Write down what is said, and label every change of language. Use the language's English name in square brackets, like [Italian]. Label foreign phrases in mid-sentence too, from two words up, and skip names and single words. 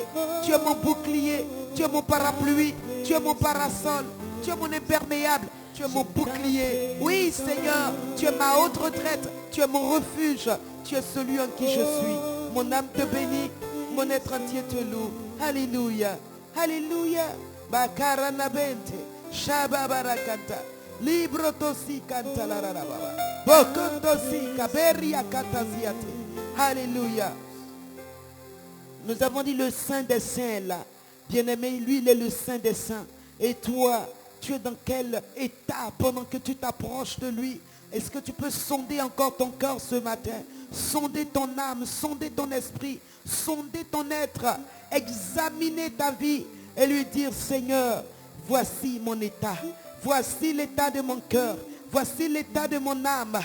[French] Tu es mon bouclier. Tu es mon parapluie. Tu es mon parasol. Tu es mon imperméable. Tu es mon bouclier. Oui Seigneur, tu es ma haute retraite. Tu es mon refuge. Tu es celui en qui je suis. Mon âme te bénit. Mon être entier te loue. Alléluia. Alléluia. Bakarana bente. Shababarakata. Libro tosi kanta la baba. Bokontosi kaberia kataziate. Alléluia. Nous avons dit le Saint des Saints là. Bien-aimé, lui il est le Saint des Saints. Et toi, tu es dans quel état pendant que tu t'approches de lui? Est-ce que tu peux sonder encore ton cœur ce matin? Sonder ton âme, sonder ton esprit, sonder ton être, examiner ta vie et lui dire, Seigneur, voici mon état, voici l'état de mon cœur, voici l'état de mon âme.